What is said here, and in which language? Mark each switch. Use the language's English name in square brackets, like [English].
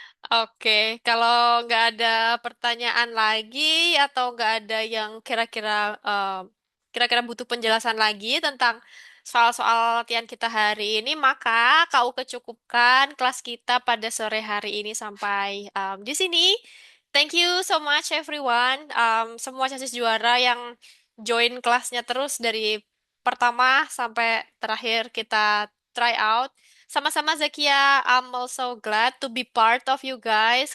[Indonesian] Oke, kalau nggak ada pertanyaan lagi atau nggak ada yang kira-kira butuh penjelasan lagi tentang soal-soal latihan kita hari ini, maka kau kecukupkan kelas kita pada sore hari ini sampai di sini. [English] Thank you so much everyone. [Indonesian] Semua chassis juara yang join kelasnya terus dari pertama sampai terakhir kita try out. Sama-sama [English] Zakia, I'm also glad to be part of you guys.